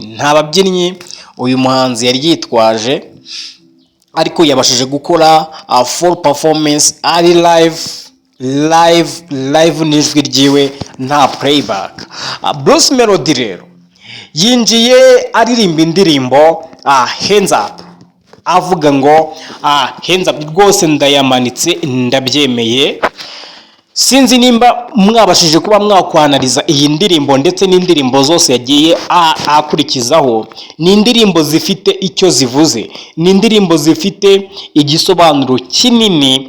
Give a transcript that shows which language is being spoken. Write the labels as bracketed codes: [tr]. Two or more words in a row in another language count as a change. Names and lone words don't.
[rw] Nta babyinnyi uyu muhanzi yari yitwaje, ariko yabashije gukora [en] full performance [rw] ari live n'ijwi ryiwe nta playback. Bruce Melody rero yinjiye aririmba indirimbo hands up, avuga ngo hands up rwose ndayamanitse ndabyemeye. Sinzi nimba mwabashije kuba mwakwanariza iyi ndirimbo ndetse n'indirimbo zose yagiye akurikizaho. Ni indirimbo zifite icyo zivuze, ni indirimbo zifite igisobanuro kinini.